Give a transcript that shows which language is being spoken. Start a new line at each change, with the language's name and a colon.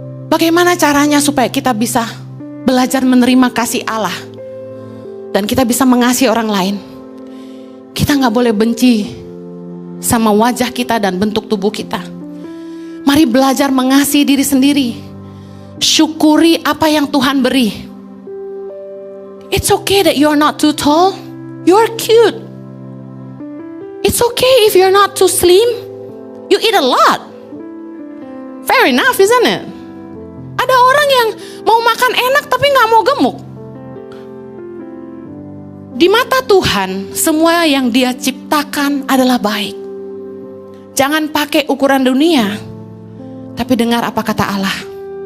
Indonesian: Bagaimana caranya supaya kita bisa belajar menerima kasih Allah dan kita bisa mengasihi orang lain? Kita gak boleh benci sama wajah kita dan bentuk tubuh kita. Mari belajar mengasihi diri sendiri. Syukuri apa yang Tuhan beri.
English: It's okay that you're not too tall. You're cute. It's okay if you're not too slim. You eat a lot. Fair enough, isn't it?
Indonesian: Ada orang yang mau makan enak tapi gak mau gemuk. Di mata Tuhan, semua yang Dia ciptakan adalah baik. Jangan pakai ukuran dunia, tapi dengar apa kata Allah.